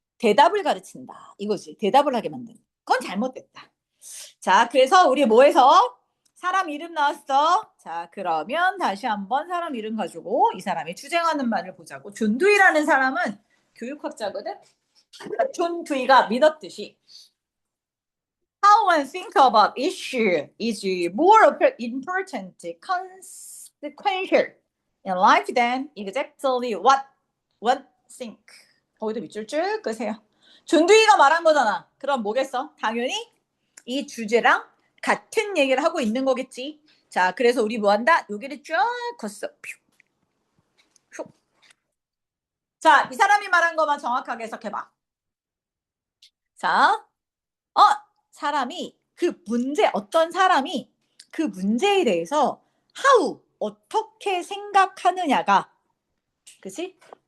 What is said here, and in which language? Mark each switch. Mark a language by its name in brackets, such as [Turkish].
[Korean] 대답을 가르친다 이거지. 대답을 하게 만드는 그건 잘못됐다. 자 그래서 우리 뭐 해서 사람 이름 나왔어. 자 그러면 다시 한번 사람 이름 가지고 이 사람이 주장하는 말을 보자고. 존 두이라는 사람은 교육학자거든. 존 두이가 믿었듯이 [English] how one think about issue is more important, consequential in life than exactly what one think. [Korean] 거기도 밑줄 쭉 끄세요. 존두이가 말한 거잖아. 그럼 뭐겠어? 당연히 이 주제랑 같은 얘기를 하고 있는 거겠지. 자, 그래서 우리 뭐 한다? 여기를 쫙 걷어. 자, 이 사람이 말한 것만 정확하게 해석해봐. 자, 사람이 그 문제, 어떤 사람이 그 문제에 대해서 how, 어떻게 생각하느냐가, 그치?